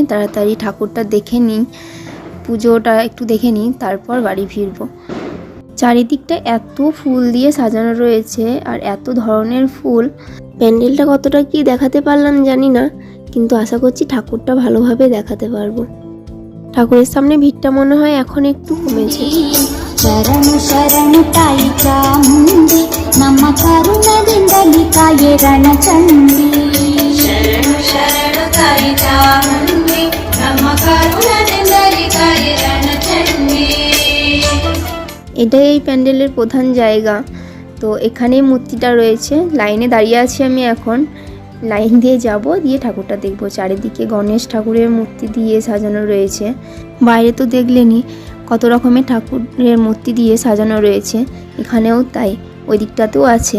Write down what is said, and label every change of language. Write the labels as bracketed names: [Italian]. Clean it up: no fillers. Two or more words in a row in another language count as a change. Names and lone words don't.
[Bangla] তাড়াতাড়ি ঠাকুরটা দেখে নিই, পুজোটা একটু দেখে নিই, তারপর বাড়ি ফিরবো। চারিদিকটা এত ফুল দিয়ে সাজানো রয়েছে আর এত ধরনের ফুল। প্যান্ডেলটা কতটা কি দেখাতে পারলাম জানি না, কিন্তু আশা করছি ঠাকুরটা ভালোভাবে দেখাতে পারবো। ঠাকুরের সামনে ভিড়টা মনে হয় এখন একটু কমেছে। [Kannada] ಶರಣು ಶರಣು ತಾಯಿ ಚಾಮುಂಡಿ, ನಮ್ಮ ಕರುಣದಿಂದಲಿ ಕಾಯೆ ರಣಚಂಡಿ. ಶರಣು ಶರಣು ತಾಯಿ ಚಾಮುಂಡಿ, ನಮ್ಮ ಕರುಣದಿಂದಲಿ ಕಾಯೆ ರಣಚಂಡಿ. [Bangla] এটাই এই প্যান্ডেলের প্রধান জায়গা। তো এখানেই মূর্তিটা রয়েছে। লাইনে দাঁড়িয়ে আছি আমি এখন, লাইন দিয়ে যাব, দিয়ে ঠাকুরটা দেখবো। চারিদিকে গণেশ ঠাকুরের মূর্তি দিয়ে সাজানো রয়েছে। বাইরে তো দেখলেনই কত রকমের ঠাকুরের মূর্তি দিয়ে সাজানো রয়েছে, এখানেও তাই, ওই দিকটাতেও আছে।